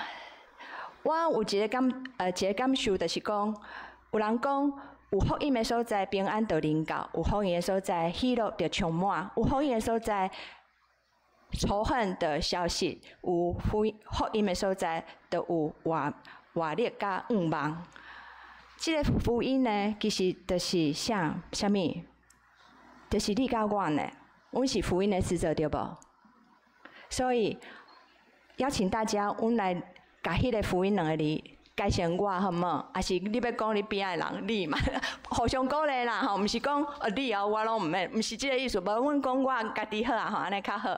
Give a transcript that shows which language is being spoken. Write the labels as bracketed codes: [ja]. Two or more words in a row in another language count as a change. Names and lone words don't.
[nan] 我有一个感受，就是讲，有人讲有福音的所在，平安就临到；有福音的所在，喜乐就充满；有福音的所在，仇恨的消息；有福音的所在，就有活力甲愿望。这个福音呢，其实就是啥物？就是你甲我呢，阮是福音的使者，对无？所以邀请大家，阮来。甲迄个福音2个字介绍我好无？还是你要讲你边仔人你嘛？互相鼓励啦吼，毋是讲你我拢毋免，毋是即个意思。无阮讲我家己好啊吼，安尼较好。